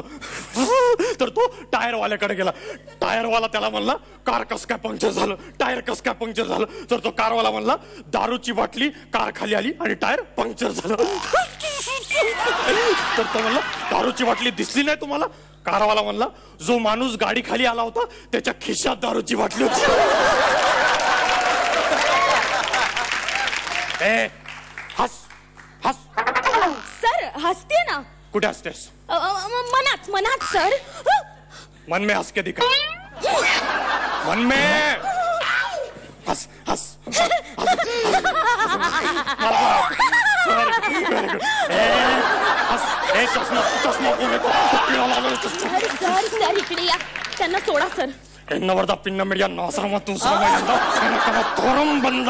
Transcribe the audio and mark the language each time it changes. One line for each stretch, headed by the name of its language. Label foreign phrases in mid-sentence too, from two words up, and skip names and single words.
Marathi: तर तो टायरवाल्याकडे गेला. टायरवाला त्याला म्हणला कार कस काय पंक्चर झालं, टायर कस काय पंक्चर झालं. तर तो कारवाला म्हणला दारूची बाटली कार खाली आली आणि टायर पंक्चर झालं. तर तो म्हणला दारूची बाटली दिसली नाही तुम्हाला? कारवाला म्हणला जो माणूस गाडी खाली आला होता त्याच्या खिशात दारूची बाटली होती. ए हस हस. सर हसते ना. कुठे हसतेस? मनात मनात सर.
Hindi: मन में हंस के दिखा. मन में हंस हंस.
Marathi: चष्मा चष्मा सर सर इकडे या. त्यांना सोडा सर. एन्नवरदा पिन्न मीडिया नासरमा तू सरमा तोरम बंद.